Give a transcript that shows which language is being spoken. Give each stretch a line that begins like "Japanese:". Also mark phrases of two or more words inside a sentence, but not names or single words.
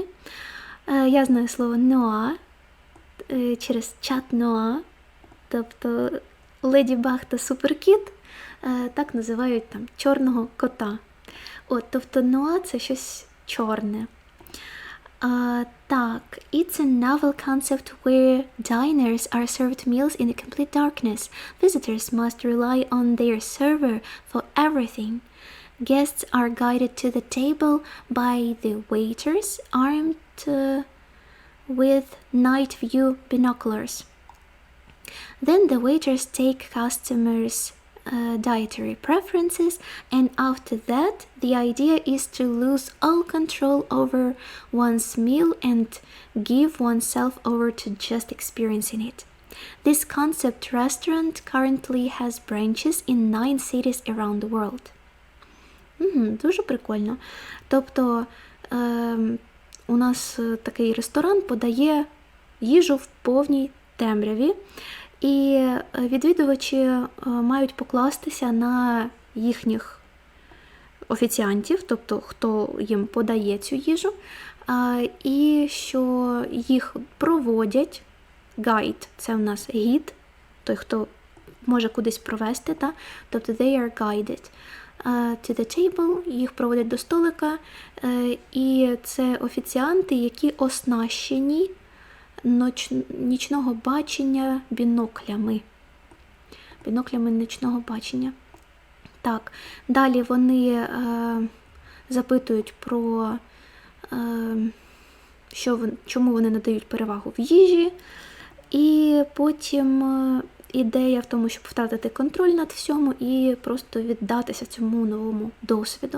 Ukrainian: Я знаю слово noir через
French: chat noir,
Ukrainian: тобто Леді Баг та Суперкіт так називають там чорного кота. Тобто noir – це щось чорне. Так,
English: it's a novel concept where diners are served meals in a complete darkness. Visitors must rely on their server for everything. Guests are guided to the table by the waiters armed with night view binoculars. Then the waiters take customers' dietary preferences, and after that the idea is to lose all control over one's meal and give oneself over to just experiencing it. This concept restaurant currently has branches in 9 cities around the world.
Ukrainian: Дуже прикольно. Тобто у нас такий ресторан подає їжу в повній темряві, і відвідувачі мають покластися на їхніх офіціантів, тобто хто їм подає цю їжу, і що їх проводять. Guide – це в нас гід, той, хто може кудись провести, та?
English: Тобто they are guided to the table,
Ukrainian: їх проводять до столика, і це офіціанти, які оснащені нічного бачення біноклями. Біноклями нічного бачення. Так, далі вони запитують про чому вони надають перевагу в їжі, і потім ідея в тому, щоб втратити контроль над всьому і просто віддатися цьому новому досвіду.